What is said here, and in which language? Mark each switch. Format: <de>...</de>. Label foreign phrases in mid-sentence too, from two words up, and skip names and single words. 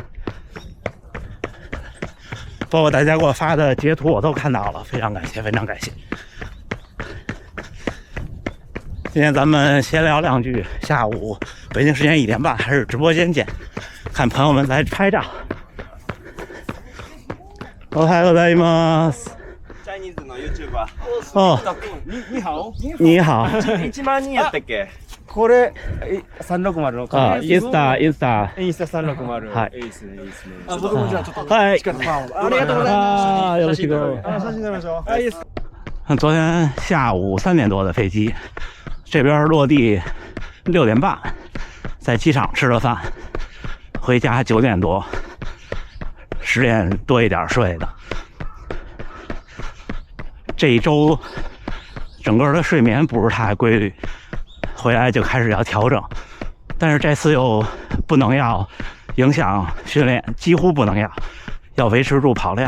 <zh>包括大家给我发的截图我都看到了，非常感谢，非常感谢。今天咱们闲聊两句，下午北京时间1点半还是直播间见，看朋友们在拍照。</zh> <ja>おはようございます。チャイニーズの YouTuber。</ja> <zh>哦，你好。你好。</zh> <ja>1万人やったっけ？これ360のあ、インスタ。インスタ360。はい。いいですね、いいですね。僕もじゃあちょっとはい。近くファンを。ありがとうございます。よろしく。写真撮りましょう。はい。</ja> <zh>昨天下午3点多的飞机，这边落地6点半，在机场吃了饭，回家9点多，10点多一点睡的。这一周整个的睡眠不是太规律，回来就开始要调整，但是这次又不能要影响训练，几乎不能要维持住跑量。</zh>